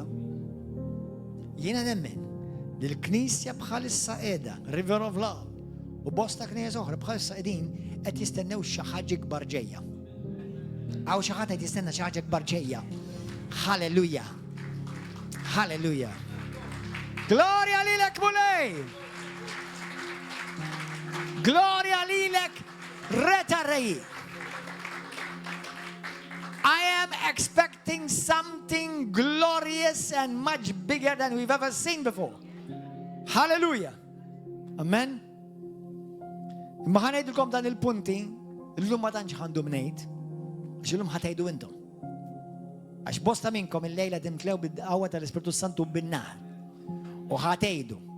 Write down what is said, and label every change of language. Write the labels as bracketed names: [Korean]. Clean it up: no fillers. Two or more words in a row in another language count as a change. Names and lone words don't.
[Maltese] Jiena nemmen li l-Knisja bħalissa qiegħda, [English] River of Love, [Maltese] u bosta knisja oħra bħalissa qegħdin qed jistennew xi ħaġa kbar ġejja. Aw xi ħadd qed jistenna xi ħaġa kbar ġejja. Halleluja. Halleluja. Gloria lilek mulej! Gloria lilek Reta Rei! [English] I am expecting something glorious and much bigger than we've ever seen before. Hallelujah. Amen. [Maltese] Imma ħanejdilkom dan il-punti, l-lum ma tantx għandhom ngħid, għax illum ħatgħidu intom. Għax bosta minnkom il-lejla timtlew bid-qawwa tal-Ispiritu Santu bin-nar. U ħatgħidu.